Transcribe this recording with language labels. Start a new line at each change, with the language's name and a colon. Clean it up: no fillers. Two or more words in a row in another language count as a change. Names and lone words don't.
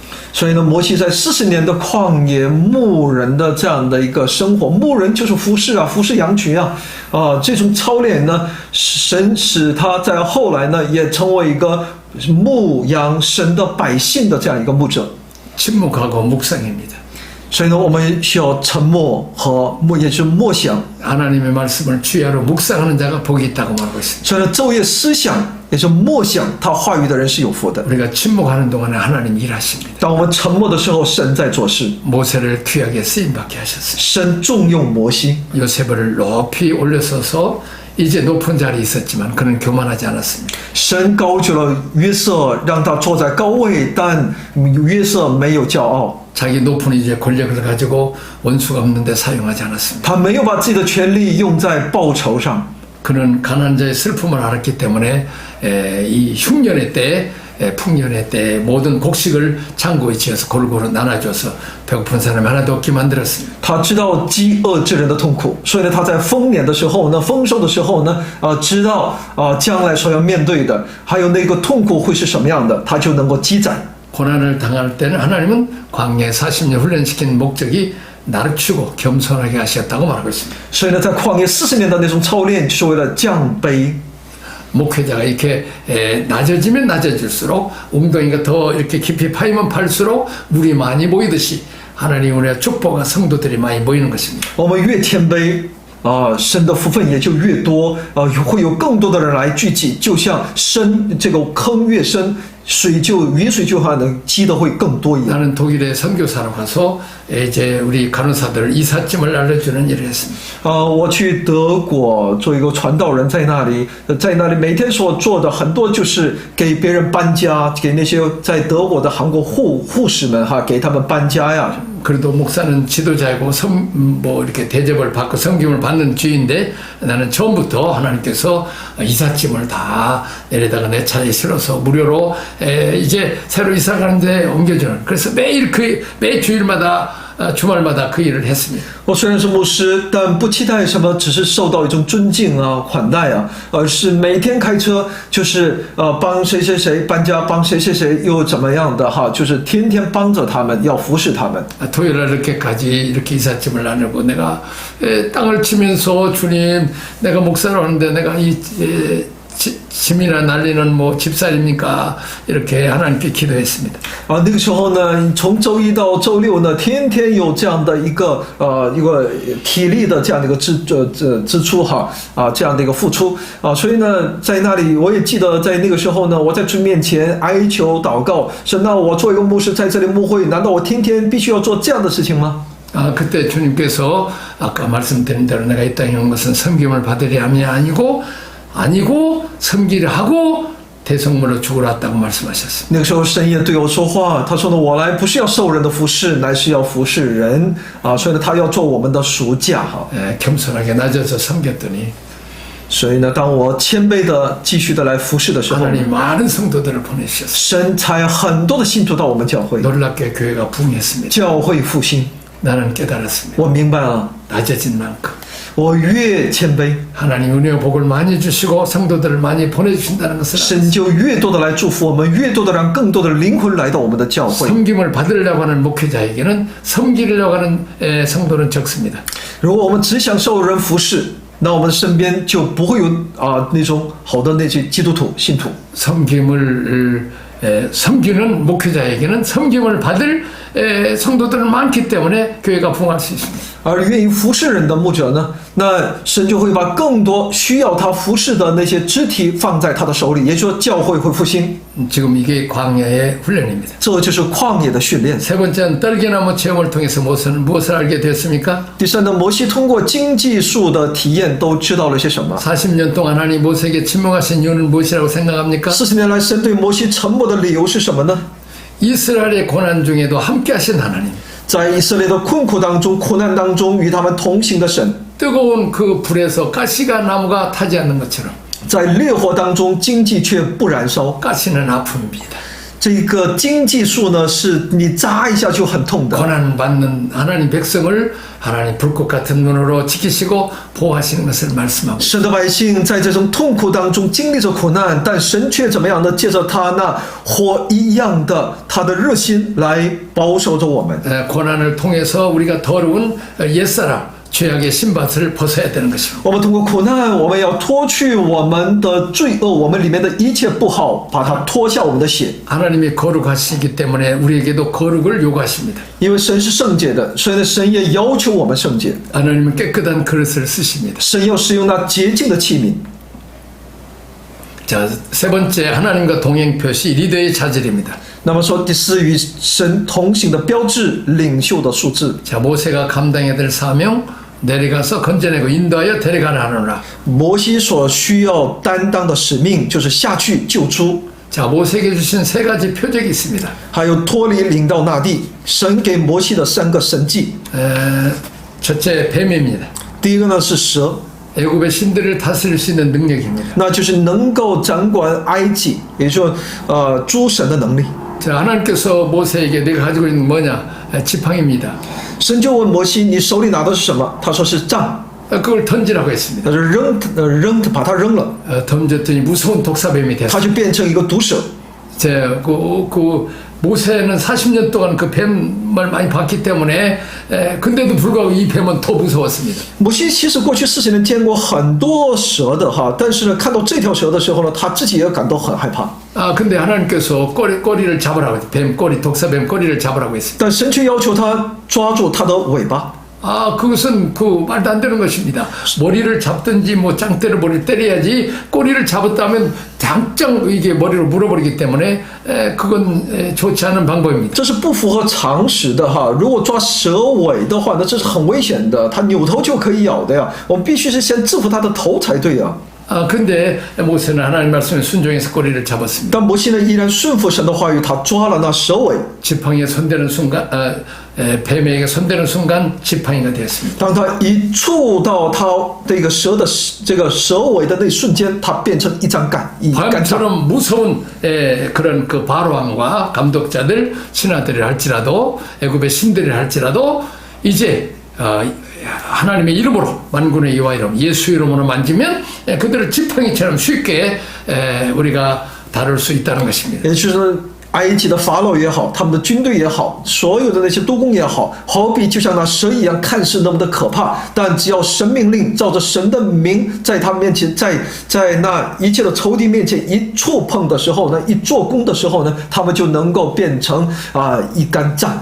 Chinese: 所以呢，摩西在40年的旷野牧人的这样的一个生活，牧人就是服侍羊群啊，这种操练呢，神使他在后来呢也成为一个牧羊神的百姓的这样一个牧者。
Korean: 침묵하고 묵상입니다.
Chinese: 所以呢，我们需要沉默和也就是默想。
Korean: 하나님의 말씀을 주야로 묵상하는 자가 복이 있다고 말하고 있습니다.
Chinese: 所以呢，昼夜思想也是默想他话语的人是有福的。
Korean: 우리가 침묵하는 동안에 하나님 일하십니다.
Chinese: 当我们沉默的时候，神在做事。
Korean: 모세를 귀하게 쓰임받게 하셨습니다.
Chinese: 神重用摩西，
Korean: 요셉을 높이 올려서서 이제 높은 자리에 있었지만 그는 교만하지 않았습니다.
Chinese: 神高举了约瑟，让他坐在高位，但约瑟没有骄傲，
Korean: 자기 높은 이제 권력을 가지고 원수가 없는데 사용하지 않았습니다.
Chinese: 他没有把自己的权利用在报仇上。
Korean: 그는 가난한 자의 슬픔을 알았기 때문에 이 흉년의 때, 풍년의 때 모든 곡식을 창고에 지어서 골고루 나눠줘서 배고픈 사람이 하나도 없게 만들었습니다.
Chinese: 他知道饥饿之人的痛苦，所以呢，他在丰年的时候呢，丰收的时候呢，知道将来所要面对的，还有那个痛苦会是什么样的，他就能够积攒。
Korean: 고난을 당할 때는 하나님은 광야에 40년 훈련시킨 목적이 낮추고 겸손하게 하셨다고 말하고 있습니다.
Chinese: 所以呢，在旷野40年的那种操练，就是为了降卑。
Korean: 목회자가 이렇게 낮아지면 낮아질수록 웅덩이가 더 이렇게 깊이 파이면 팔수록 물이 많이 모이듯이 하나님 우리의 축복과 성도들이 많이 모이는 것입니다.
Chinese: 我们越谦卑神的福分也就越多，会有更多的人来聚集，就像这个坑越深，雨水就能积的会更多一样。
Korean: 나는 독일에 선교사로 가서 이제 우리 간호사들 이삿짐을 알려주는 일을 했습니다.
Chinese: 我去德国做一个传道人，在那里每天所做的很多就是给别人搬家，给那些在德国的韩国护士们给他们搬家呀。
Korean: 그래도 목사는 지도자이고 뭐 이렇게 대접을 받고 섬김을 받는 주인데 나는 처음부터 하나님께서 이삿짐을 다 내려다가 내 차에 실어서 무료로 이제 새로 이사 가는데 옮겨주는. 그래서 매 주일마다 주말마다 그 일을 했습니다.
Chinese: 我虽然是牧师，但不期待什么，只是受到一种尊敬款待而是每天开车就是帮谁谁谁搬家，帮谁谁谁又怎么样的就是天天帮着他们，要服侍他们。
Korean: 토요일날 이렇게까지 이렇게 이삿짐을 나누고 내가 땅을 치면서 주님 내가 목사로 하는데 내가 짐이나 날리는 뭐 집살입니까? 이렇게 하나님께 기도했습니다.
Chinese: 那个时候呢，从周一到周六呢，天天有这样的一个体力的这样的一个支出这样的一个付出所以呢，在那里我也记得，在那个时候呢，我在主面前哀求祷告，说那我做一个牧師在这里牧会，难道我天天必须要做这样的事情吗？
Korean: 그때 주님께서 아까 말씀드린 대로 내가 이 땅에 온 것은 섬김을 받으려 함이 아니고 섬기려 하고 대성물로 죽으러 왔다고 말씀하셨습니다.
Chinese: 那个时候神也对我说话，他说呢，我来不是要受人的服侍，乃是要服侍人所以呢，他要做我们的赎价
Korean: 겸손하게 낮아서 섬겼더니
Chinese: 所以呢，当我谦卑的继续的来服侍的时候，
Korean: 하나님 많은 성도들을 보내주셨습니다.
Chinese: 神差很多的信徒到我们教会，
Korean: 놀랍게 교회가 부흥했습니다.
Chinese: 教会复兴。
Korean: 나는 깨달았습니다.
Chinese: 我明白了，
Korean: 낮아진 만큼
Chinese: 我越谦卑，
Korean: 하나님 은혜와 복을 많이 주시고 성도들을 많이 보내주신다는 것을
Chinese: 神就越多的来祝福我们，越多的让更多的灵魂来到我们的教会。
Korean: 섬김을 받으려고 하는 목회자에게는 섬기려고 하는 성도는 적습니다.
Chinese: 如果我们只想受人服侍，那我们身边就不会有那种好的那些基督徒信徒。
Korean: 섬기는 목회자에게는 섬김을 받을 성도들은 많기 때문에 교회가 부흥할 수 있습니다.
Chinese: 而愿意服侍人的牧者呢，那神就会把更多需要他服侍的那些肢体放在他的手里，也就是说教会会复兴。
Korean: 지금 이게 광야의 훈련입니다.
Chinese: 这就是旷野的训练。
Korean: 세 번째는 떨기나무 체험을 통해서 무엇을 알게 됐습니까?
Chinese: 第三呢，摩西通过经济术的体验都知道了些什么？
Korean: 40년 동안 하나님 모세에게 침묵하신 이유는 무엇이라고 생각합니까?
Chinese: 40 年来，神对摩西沉默的理由是什么呢？
Korean: 이스라엘의 고난 중에도 함께 하신 하나님.
Chinese: 在以色列的困苦当中、苦难当中，与他们同行的神，
Korean: 뜨거운 그 불에서 가시가 나무가 타지 않는 것처럼
Chinese: 在烈火当中，荆棘却不燃烧。
Korean: 가시는 아픔입니다.
Chinese: 这个荆棘树呢，是你扎一下就很痛的。
Korean: 고난 받는 하나님 백성을 하나님 불꽃 같은 눈으로 지키시고 보호하시는 것을 말씀하고
Chinese: 神的百姓在这种痛苦当中经历着苦难，但神却怎么样呢？借着他那火一样的他的热心来保守着我们。
Korean: 고난을 통해서 우리가 더러운 옛사람 죄악의 신밧을 벗어야 되는 것입니다.
Chinese: 我们通过苦难，我们要脱去我们的罪恶，我们里面的一切不好，把它脱下我们的血。
Korean: 하나님이 거룩하시기 때문에 우리에게도 거룩을 요구하십니다.
Chinese: 因为神是圣洁的，所以呢，神也要求我们圣洁。
Korean: 하나님은 깨끗한 그릇을 쓰십니다.
Chinese: 神要使用那洁净的器皿。
Korean: 자, 세 번째 하나님과 동행 표시 리더의 자질입니다.
Chinese: 那么说，第四与神同行的标志，领袖的素质。
Korean: 자, 모세가 감당해야 될 사명 내려가서 건져내고 인도하여 데려가라 하노라.
Chinese: 摩西所需要担当的使命，就是下去救出，
Korean: 자, 모세에게 주신 세 가지 표적이 있습니다.
Chinese: 还有脱离领到那地。神给摩西的三个神迹，
Korean: 첫째 뱀입니다.
Chinese: 第一个呢是蛇，
Korean: 애굽의 신들을 다스릴 수 있는 능력입니다.
Chinese: 那就是能够掌管埃及，也就是诸神的能力。
Korean: 자, 하나님께서 모세에게 내가 가지고 있는 뭐냐? 지팡이입니다.
Chinese: 神就问摩西：“你手里拿的是什么？” 他说是杖，
Korean: 그걸 던지라고 했습니다.
Chinese: 他就把它扔了，
Korean: 던졌더니 무서운 독사뱀이
Chinese: 它
Korean: 됐어요.
Chinese: 就变成一个毒蛇。
Korean: 자, 그 모세는 40년 동안 그 뱀을 많이 봤기 때문에 근데도 불구하고 이 뱀은 더 무서웠습니다.
Chinese: 摩西其实过去40年见过很多蛇的哈，但是呢，看到这条蛇的时候呢，他自己也感到很害怕。
Korean: 아, 근데 하나님께서 꼬리를 잡으라고 했어요. 뱀 꼬리, 독사뱀 꼬리를 잡으라고 했습니다.
Chinese: 但神却要求他抓住它的尾巴。
Korean: 아, 그것은 말도 안 되는 것입니다. 머리를 잡든지 뭐 짱때를 머리를 때려야지 꼬리를 잡았다면 당장 이게 머리로 물어버리기 때문에 그건 좋지 않은 방법입니다.
Chinese: 这是不符合常识的哈。如果抓蛇尾的话，那这是很危险的，它扭头就可以咬的呀。我们必须是先制服它的头才对呀。
Korean: 아, 근데 모세는 하나님 말씀에 순종해서 꼬리를 잡았습니다.
Chinese: 但摩西呢，依然顺服神的话语，他抓了那蛇尾。
Korean: 지팡이에 손대는 순간, 뱀에게 손대는 순간 지팡이가 되었습니다.
Chinese: 当他一触到他这个蛇的这个蛇尾的那瞬间，它变成一张杆，一杆杖。
Korean: 바람처럼 무서운 그런 그 바로왕과 감독자들, 신하들이 할지라도 애굽의 신들이 할지라도 이제 하나님의 이름으로 만군의 여호와 이름 예수 이름으로 만지면 그들을 지팡이처럼 쉽게 우리가 다룰 수 있다는 것입니다.
Chinese: 也就是埃及的法老也好，他们的军队也好，所有的那些督工也好，好比就像那蛇一样，看似那么的可怕，但只要神命令，照着神的名，在他面前，在那一切的仇敌面前一触碰的时候呢，一做工的时候呢，他们就能够变成一杆杖。